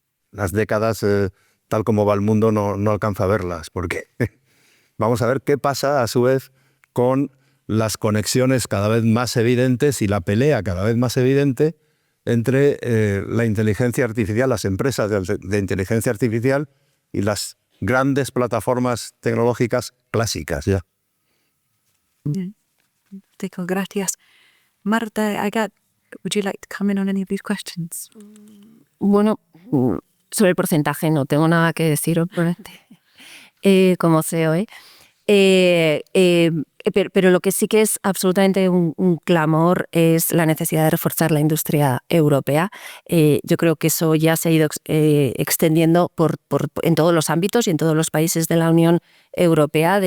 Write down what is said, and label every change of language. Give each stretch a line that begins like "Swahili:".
Spanish: Las décadas, tal como va el mundo, no alcanza a verlas, porque vamos a ver qué pasa a su vez con las conexiones cada vez más evidentes y la pelea cada vez más evidente entre la inteligencia artificial, las empresas de inteligencia artificial y las grandes plataformas tecnológicas clásicas ya. Gracias.
English: Marta, would you like to comment on any of these questions?
Spanish: Bueno, sobre el porcentaje no tengo nada que decir, obviamente, como CEO. Pero lo que sí que es absolutamente un clamor es la necesidad de reforzar la industria europea. Yo creo que eso ya se ha ido extendiendo en todos los ámbitos y en todos los países de la Unión Europea.